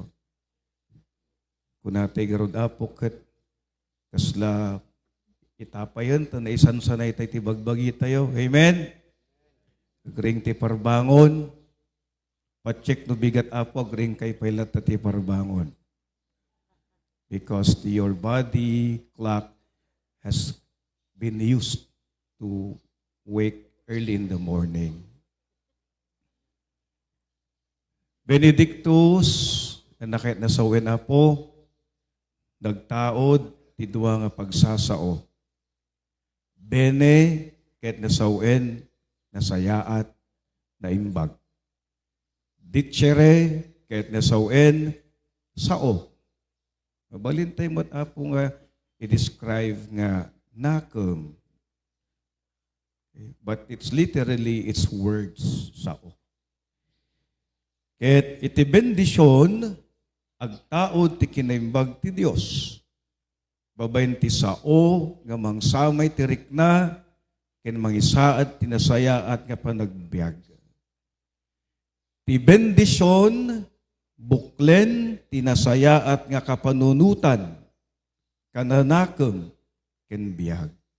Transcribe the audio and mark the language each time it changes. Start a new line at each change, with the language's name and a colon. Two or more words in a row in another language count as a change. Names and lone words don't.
Iloko: Kunatay garod apoket, kasla itapayan, tanaisan sanay tayo ti bagbagi tayo. Amen? Agring ti parbangon, pacheck no bigat apo, agring kay pailat ti parbangon.
English: Because your body clock has been used to wake early in the morning.
Iloko: Benedictus, na nakit nasawin na po, nagtaod, ti duwa nga pagsasao. Bene, kahit nasawin, nasayaat, naimbag. Dicere, kahit nasawin, sao. Mabalintay mo't apo nga, i-describe nga nakam.
English: But it's literally, it's words,
Iloko: sao. Ket iti bendisyon, agtaod ti kinaimbag ti Dios. Babayin ti sao, nga mangsamay ti rikna, ken mangisaad tinasayaat nga panagbiag. Ti bendisyon, buklen, tinasayaat nga kapanunutan, kananakam, ken biag.